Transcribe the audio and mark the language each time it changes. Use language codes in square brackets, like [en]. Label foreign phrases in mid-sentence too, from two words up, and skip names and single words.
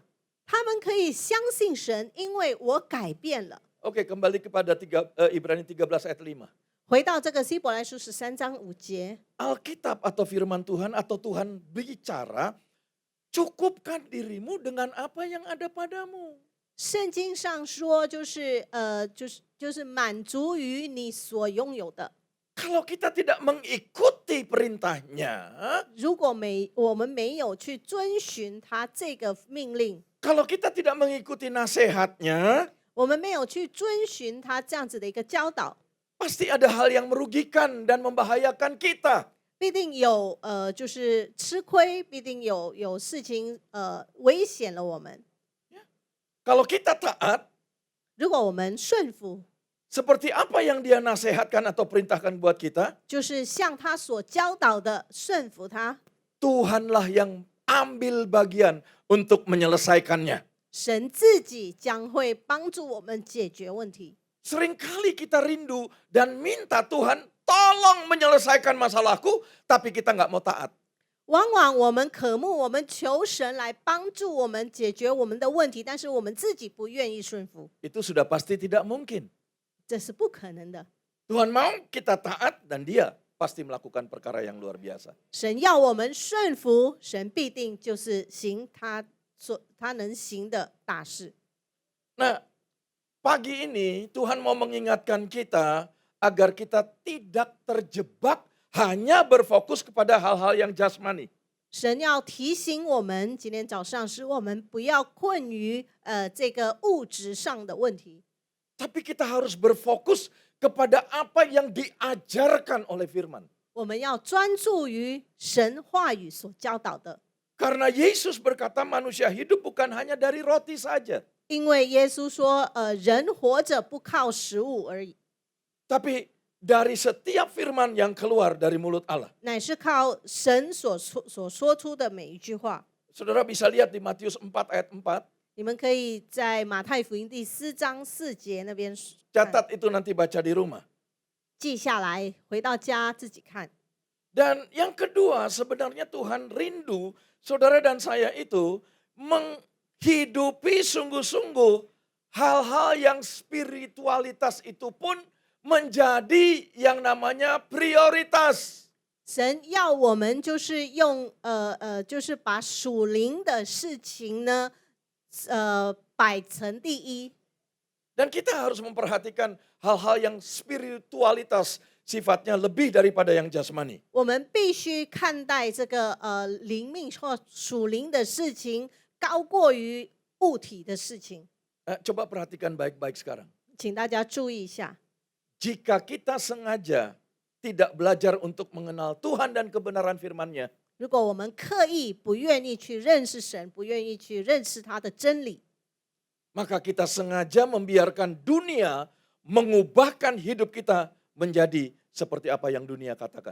[zh] 他们可以相信神，因为我改变了。 [id] Oke, kembali kepada Ibrani 13 ayat 5. [zh] 回到这个希伯来书13章5节， [id] Alkitab atau firman Tuhan atau Tuhan bicara, cukupkan dirimu dengan apa yang ada padamu. [zh] 圣经上说就是满足于你所拥有的。 [id] Kalau kita tidak mengikuti perintahnya, [zh] 如果我们没有去遵循他这个命令， [id] kalau kita tidak mengikuti nasihatnya, [zh] 我们没有去遵循他这样子的一个教导， [id] pasti ada hal yang merugikan dan membahayakan kita. [zh] 必定有就是吃亏，必定有事情危险了我们。 [id] Kalau kita taat, [zh] 如果我们顺服， [id] seperti apa yang dia nasihatkan atau perintahkan buat kita, [zh] 就是像他所教导的顺服他， [id] Tuhanlah yang ambil bagian untuk menyelesaikannya. [zh] 神自己将会帮助我们解决问题。 [id] Seringkali kita rindu dan minta Tuhan tolong menyelesaikan masalahku, tapi kita nggak mau taat. [zh] 往往我们渴慕，我们求神来帮助我们解决我们的问题，但是我们自己不愿意顺服， [id] Itu sudah pasti tidak mungkin. [zh] 这是不可能的。 [id] Tuhan mau kita taat dan dia pasti melakukan perkara yang luar biasa. [zh] 神要我们顺服，神必定就是行他能行的大事。 [id] Nah, pagi ini Tuhan mau mengingatkan kita agar kita tidak terjebak hanya berfokus kepada hal-hal yang jasmani. [zh] 神要提醒我们，今天早上使我们不要困于这个物质上的问题， [id] Tapi kita harus berfokus kepada apa yang diajarkan oleh firman. [zh] 我们要专注于神话语所教导的。 [id] Karena Yesus berkata manusia hidup bukan hanya dari roti saja. [zh] 因为耶稣说，人活着不靠食物而已， [id] Tapi dari setiap firman yang keluar dari mulut Allah. [zh] 乃是靠神所说出的每一句话。 [id] Saudara bisa lihat di Matius 4 ayat 4. [zh] 你们可以在马太福音第4章4节那边 [id] Catat itu nanti baca di rumah. [zh] 记下来，回到家自己看。 [id] Dan yang kedua, sebenarnya Tuhan rindu saudara dan saya itu menghidupi sungguh-sungguh hal-hal yang spiritualitas itu pun menjadi yang namanya prioritas. [zh] 神要我们就是用就是把属灵的事情呢，摆成第一。 [id] Dan kita harus memperhatikan hal-hal yang spiritualitas sifatnya lebih daripada yang jasmani. [zh] 我们必须看待这个灵命或属灵的事情，高过于物体的事情。 [id] Coba perhatikan baik-baik sekarang. [zh] 请大家注意一下， [id] Jika kita sengaja tidak belajar untuk mengenal Tuhan dan kebenaran firman-Nya, [zh] 如果我们刻意不愿意去认识神，不愿意去认识他的真理， [id] maka kita sengaja membiarkan dunia mengubahkan hidup kita menjadi seperti apa yang dunia katakan.